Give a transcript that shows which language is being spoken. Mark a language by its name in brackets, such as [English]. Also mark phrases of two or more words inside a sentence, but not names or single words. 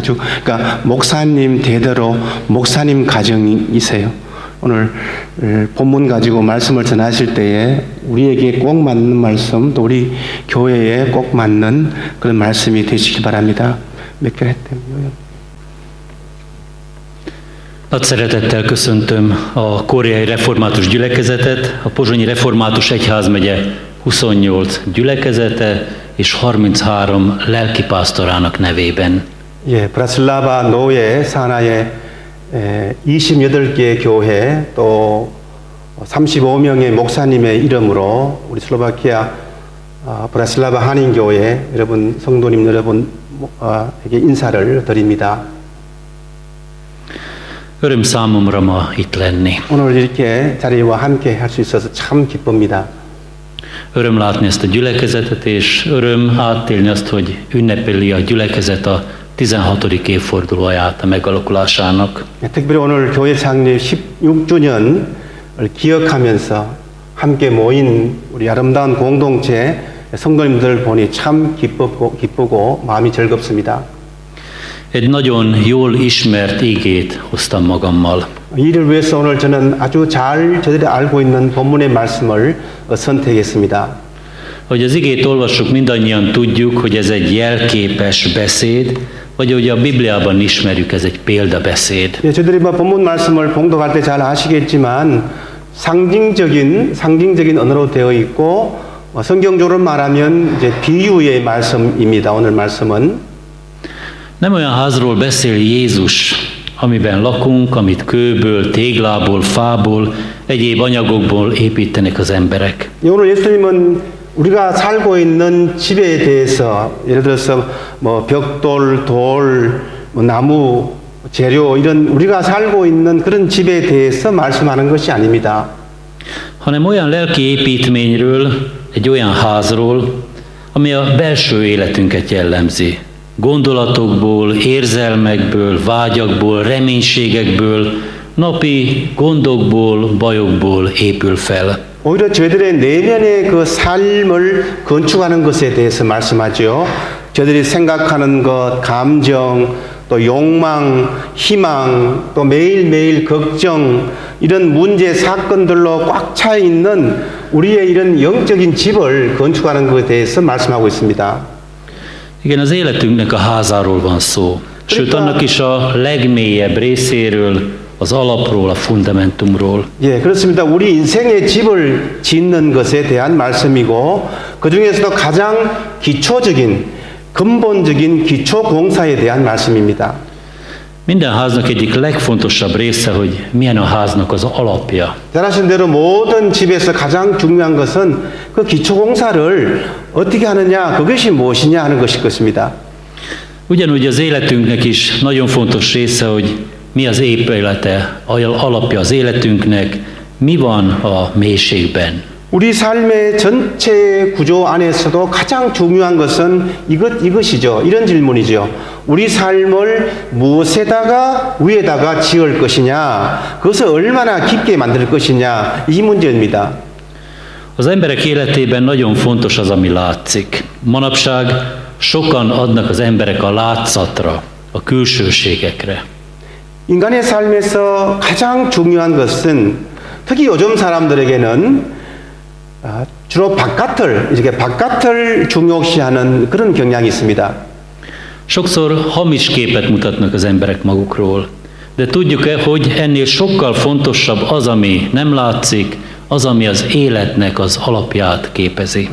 [Korean] 아주 그러니까 목사님 대대로 목사님 가정이세요. 오늘 본문 가지고 말씀을 전하실 때에 우리에게 꼭 맞는 말씀, 또 우리 교회에 꼭 맞는 그런 말씀이 되시기 바랍니다. 몇 개를 했대요. [Hungarian] Nagy szeretettel köszöntöm a koreai református gyülekezetet, a pozsonyi református egyházmegye 28 gyülekezete és 33 lelkipásztorának nevében. [Korean] 예, 브라슬라바 노예 산하의 28개 교회 또 35명의 목사님의 이름으로 우리 슬로바키아 브라슬라바 한인교회 여러분 성도님 여러분에게 인사를 드립니다. [Hungarian] Öröm számomra ma itt lenni. [Korean] 오늘 이렇게 자리와 함께 할 수 있어서 참 기쁩니다. [Hungarian] Öröm látni ezt a gyülekezetet, és öröm átélni azt, hogy ünnepeli a gyülekezet a 16. évfordulóját a megalakulásának. [Korean] 특별히 오늘 교회 창립 16주년을 기억하면서 함께 모인 우리 아름다운 공동체 성도님들 보니 참 기쁘고 마음이 즐겁습니다. [Hungarian] Egy nagyon jól ismert igét hoztam magammal. [Korean] 이를 위해서 오늘 저는 아주 잘 저들이 알고 있는 본문의 말씀을 선택했습니다. [Hungarian] Hogy az igét olvassuk, mindannyian tudjuk, hogy ez egy jelképes beszéd, vagy ahogy a Bibliában ismerjük, ez egy példabeszéd. [Korean] 예, 저들이 본문 말씀을 봉독할 때 잘 아시겠지만 상징적인 언어로 되어 있고 성경적으로 말하면 이제 비유의 말씀입니다. 오늘 말씀은 [Hungarian] Nem olyan házról beszél Jézus, amiben lakunk, amit kőből, téglából, fából, egyéb anyagokból építenek az emberek. [Korean] 오늘 예수님은 우리가 살고 있는 집에 대해서 예를 들어서 벽돌, 돌, 나무, 재료 이런 우리가 살고 있는 그런 집에 대해서 말씀하는 것이 아닙니다. [Hungarian] Hanem olyan lelki építményről, egy olyan házról, ami a belső életünket jellemzi. Gondolatokból, érzelmekből, vágyakból, reménységekből, napi gondokból, bajokból épül fel. [Korean] 오히려 저희들의 내면의 그 삶을 건축하는 것에 대해서 말씀하죠. 저희들이 생각하는 것, 감정, 또 욕망, 희망, 또 매일매일 걱정, 이런 문제, 사건들로 꽉 차 있는 우리의 이런 영적인 집을 건축하는 것에 대해서 말씀하고 있습니다. [Hungarian] Igen, az életünknek a házáról van szó. Sőt, annak is a legmélyebb részéről, az alapról, a fundamentumról. [Korean] 예, 그렇습니다. 우리 인생의 집을 짓는 것에 대한 말씀이고 그 중에서도 가장 기초적인, 근본적인 기초 공사에 대한 말씀입니다. [Hungarian] Minden háznak egyik legfontosabb része, hogy milyen a háznak az alapja. [Korean] 잘 아시는 대로 모든 집에서 가장 중요한 것은 그 기초 공사를 어떻게 하느냐, 그것이 무엇이냐 하는 것일 것입니다. [Hungarian] Ugyanúgy az életünknek is nagyon fontos része, hogy mi az épülete, alapja az életünknek, mi van a mélységben. [Korean] 우리 삶의 전체 구조 안에서도 가장 중요한 것은 이것이죠. 이런 질문이죠. 우리 삶을 무엇에다가 위에다가 지을 것이냐, 그것을 얼마나 깊게 만들 것이냐, 이 문제입니다. [Hungarian] Az emberek életében nagyon fontos az, ami látszik. Manapság sokan adnak az emberek a látszatra, a külsőségekre. [Korean] 인간의 삶에서 가장 중요한 것은 특히 요즘 사람들에게는 주로 바깥을 중요시하는 그런 경향이 있습니다. [Hungarian] Sokszor hamis képet mutatnak az emberek magukról, de tudjuk-e, hogy ennél sokkal fontosabb az, ami nem látszik, az, ami az életnek az alapját képezi.